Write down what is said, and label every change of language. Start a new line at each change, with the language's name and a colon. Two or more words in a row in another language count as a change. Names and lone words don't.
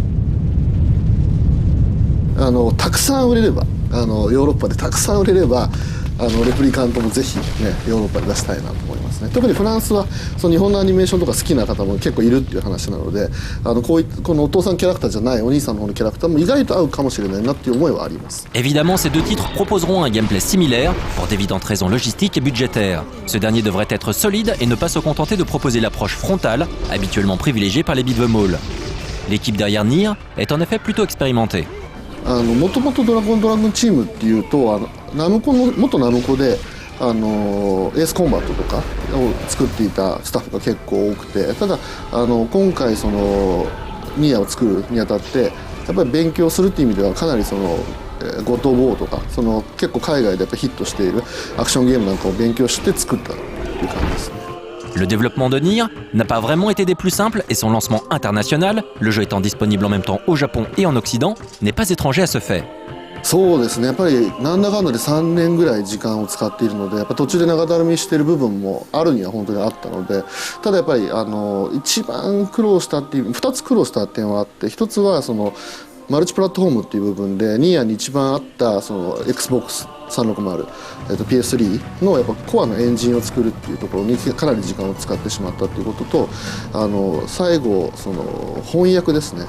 Japanese: たくさん売れればヨーロッパでたくさん売れればレプリカントもぜひねヨーロッパで出したいなと思いますね。特にフランスは日本のアニメーションとか好きな方も結構いるっていう話なので、このお父さんキャラクターじゃないお兄さんの方のキャラクターも意外と合うかもしれないなっていう思いはあります。
French: Évidemment, ces deux titres proposeront un gameplay similaire pour d'évidentes raisons logistiques et budgétaires. Ce dernier devrait être solide et ne pas se contenter de proposer l'approche frontale, habituellement privilégiée par les beat'em all. L'équipe derrière Nier est en effet plutôt expérimentée.
Japanese: もともとドラゴンチームっていうと元ナムコでエースコンバットとかを作っていたスタッフが結構多くて、ただ今回ニーヤを作るにあたってやっぱり勉強するっていう意味ではかなりゴッド・オブ・ウォーとか結構海外でやっぱヒットしているアクションゲームなんかを勉強して作ったっていう感じですね。
French: Le développement de Nier n'a pas vraiment été des plus simples et son lancement international, le jeu étant disponible en même temps au Japon et en Occident, n'est pas étranger à ce fait.
Japanese: そうですね、やっぱりなんだかんだで3年ぐらい時間を使っているので、やっぱ途中で長だるみしている部分もあるには本当にあったので、ただやっぱり一番苦労したっていう2つ苦労した点はあって、1つはマルチプラットフォームっていう部分でニーヤに一番あったXBOX360、PS3 のやっぱコアのエンジンを作るっていうところにかなり時間を使ってしまったっていうことと、最後翻訳ですね。